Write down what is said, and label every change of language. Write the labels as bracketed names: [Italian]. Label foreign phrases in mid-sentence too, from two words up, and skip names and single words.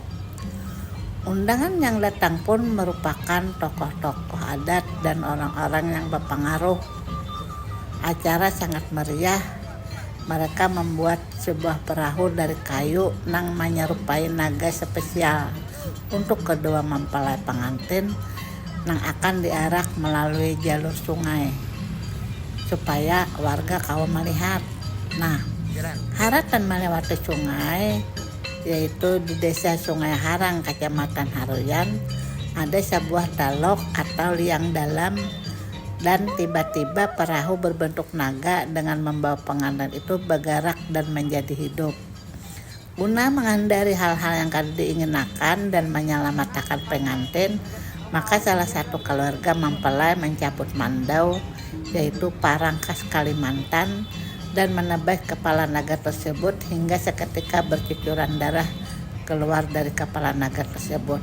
[Indonesian] Undangan yang datang pun merupakan tokoh-tokoh adat dan orang-orang yang berpengaruh. Acara sangat meriah. Mereka membuat sebuah perahu dari kayu nang menyerupai naga spesial untuk kedua mempelai pengantin nang akan diarak melalui jalur sungai supaya warga kaum melihat. Nah, haratan melewati sungai, yaitu di Desa Sungai Harang, Kecamatan Haruyan, ada sebuah dalok atau liang dalam, dan tiba-tiba perahu berbentuk naga dengan membawa pengantin itu bergerak dan menjadi hidup. Guna menghindari hal-hal yang kada diinginkan dan menyelamatkan pengantin, maka salah satu keluarga mempelai mencabut mandau, yaitu parang khas Kalimantan, dan menebas kepala naga tersebut hingga seketika bercucuran darah keluar dari kepala naga tersebut.